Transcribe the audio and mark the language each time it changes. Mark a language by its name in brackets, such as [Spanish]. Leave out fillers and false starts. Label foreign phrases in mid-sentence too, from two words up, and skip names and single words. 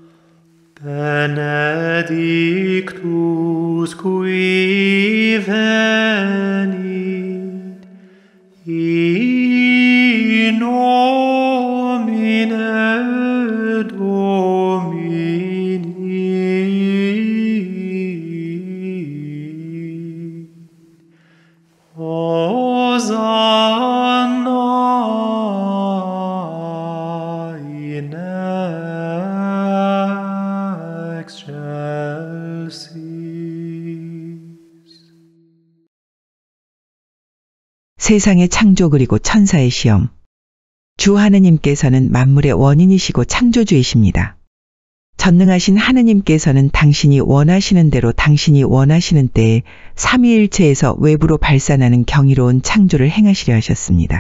[Latin] benedictus qui venit in nomine Domini. Hosanna in excelsis. [Korean] 세상의 창조 그리고 천사의 시험. 주 하느님께서는 만물의 원인이시고 창조주이십니다. 전능하신 하느님께서는 당신이 원하시는 대로 당신이 원하시는 때에 삼위일체에서 외부로 발산하는 경이로운 창조를 행하시려 하셨습니다.